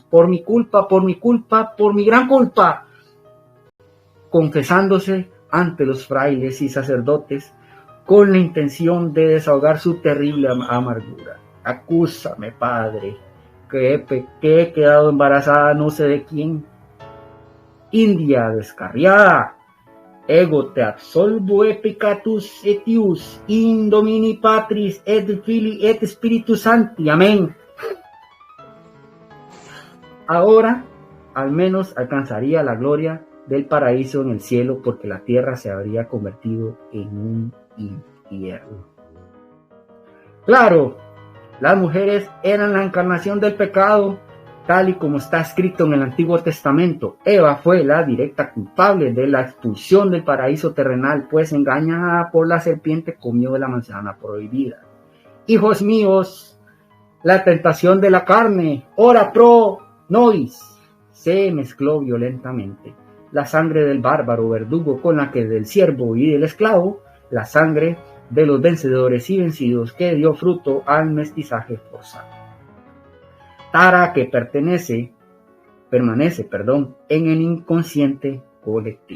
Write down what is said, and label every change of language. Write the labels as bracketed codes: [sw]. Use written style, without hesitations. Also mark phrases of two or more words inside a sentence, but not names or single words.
[es] Por mi culpa, por mi gran culpa. Confesándose ante los frailes y sacerdotes con la intención de desahogar su terrible amargura. Acúsame, Padre, que he quedado embarazada no sé de quién. India descarriada, [la] ego te absolvo peccatus etius, in domini patris et filii et spiritus sancti. [es] Amén. Ahora, al menos alcanzaría la gloria del paraíso en el cielo, porque la tierra se habría convertido en un infierno. Claro, las mujeres eran la encarnación del pecado, tal y como está escrito en el Antiguo Testamento. Eva fue la directa culpable de la expulsión del paraíso terrenal, pues engañada por la serpiente comió de la manzana prohibida. Hijos míos, la tentación de la carne, [la] ora pro nobis, [es] se mezcló violentamente. La sangre del bárbaro verdugo con la que del siervo y del esclavo, la sangre de los vencedores y vencidos, que dio fruto al mestizaje forzado. Tara que permanece, en el inconsciente colectivo.